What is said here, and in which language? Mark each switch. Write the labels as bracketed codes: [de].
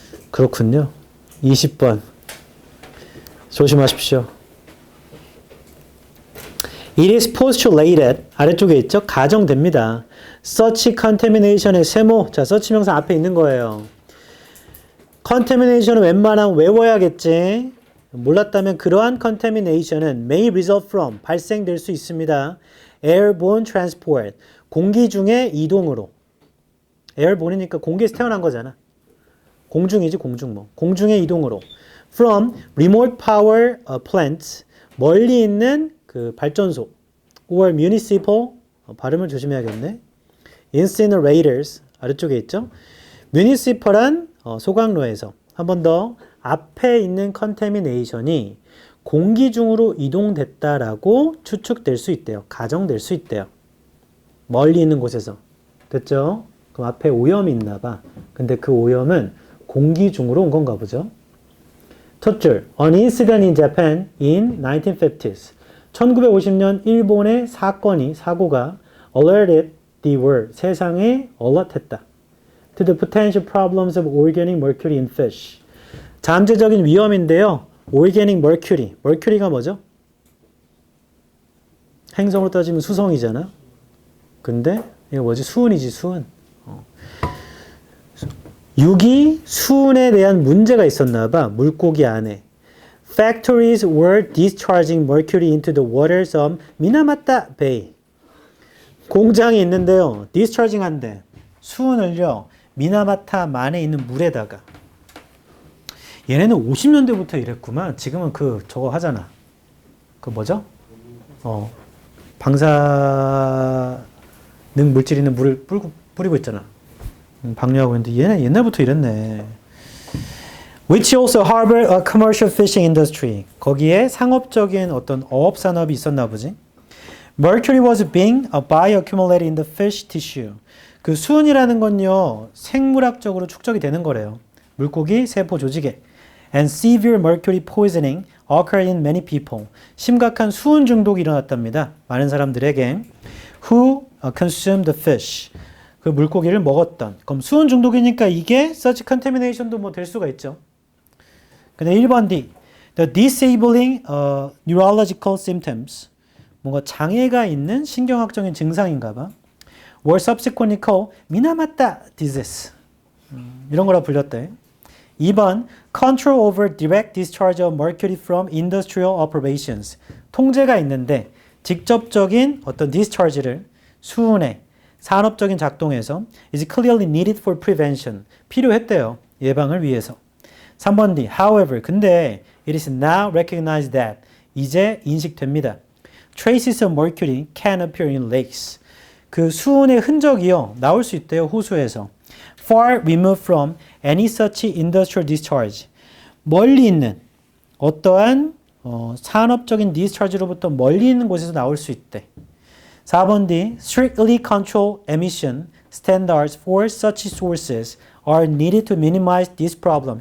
[ko] 그렇군요. 20번. 조심하십시오. [en] It is postulated. [ko] 아래쪽에 있죠? 가정됩니다. Such contamination의 세모. 자, such 명사 앞에 있는 거예요. contamination은 웬만하면 외워야겠지. 몰랐다면 그러한 [en] contamination은 may result from. [ko] 발생될 수 있습니다. airborne transport. 공기 중의 이동으로. airborne이니까 공기에서 태어난 거잖아. 공중이지 공중 뭐. 공중의 이동으로. [en] From remote power plants. [ko] 멀리 있는 그 발전소. [en] Or municipal. [ko] 발음을 조심해야겠네. incinerators. 아래쪽에 있죠. municipal한 소각로에서. 한 번 더. 앞에 있는 contamination이 공기 중으로 이동됐다라고 추측될 수 있대요. 가정될 수 있대요. 멀리 있는 곳에서. 됐죠? 그럼 앞에 오염이 있나 봐. 근데 그 오염은 공기 중으로 온 건가 보죠. 첫 줄. [en] An incident in Japan in 1950s. [ko] 1950년 일본의 사고가 [en] alerted the world. [ko] 세상에 alert했다. [en] To the potential problems of organic mercury in fish. [ko] 잠재적인 위험인데요. organic mercury. mercury가 뭐죠? 행성으로 따지면 수성이잖아. 근데 이거 뭐지? 수은이지, 수은. 유기 수은에 대한 문제가 있었나 봐. 물고기 안에. [en] Factories were discharging mercury into the waters of 미나마타 Bay. [ko] 공장이 있는데요. discharging 한대. 수은을요. 미나마타만에 있는 물에다가. 얘네는 50년대부터 이랬구만. 지금은 저거 하잖아. 뭐죠? 방사능 물질 있는 물을 뿌리고 있잖아. 방류하고 있는데 얘네 옛날부터 이랬네. [en] Which also harbor a commercial fishing industry. [ko] 거기에 상업적인 어떤 어업 산업이 있었나 보지. [en] Mercury was being bioaccumulated in the fish tissue. [ko] 그 수은이라는 건요. 생물학적으로 축적이 되는 거래요. 물고기 세포 조직에. [en] And severe mercury poisoning occurred in many people. [ko] 심각한 수은 중독이 일어났답니다. 많은 사람들에게. [en] Who consumed the fish. [ko] 그 물고기를 먹었던. 그럼 수은 중독이니까 이게 such contamination도 뭐 될 수가 있죠. 근데 1번 D. [en] The disabling neurological symptoms. [ko] 뭔가 장애가 있는 신경학적인 증상인가 봐. [en] were subsequently called 미나마타 disease. [ko] 이런 거라 불렸대. [en] 2번 control over direct discharge of mercury from industrial operations. [ko] 통제가 있는데 직접적인 어떤 discharge를 수은의 산업적인 작동에서 [en] is clearly needed for prevention. [ko] 필요했대요. 예방을 위해서. 3번 D. [en] However, [ko] 근데 [en] it is now recognized that [ko] 이제 인식됩니다. [en] Traces of mercury can appear in lakes. [ko] 그 수은의 흔적이요. 나올 수 있대요. 호수에서. [en] Far removed from any such industrial discharge. [ko] 멀리 있는 어떠한 산업적인 discharge로부터 멀리 있는 곳에서 나올 수 있대. 4번 D. [en] Strictly control emission standards for such sources are needed to minimize this problem.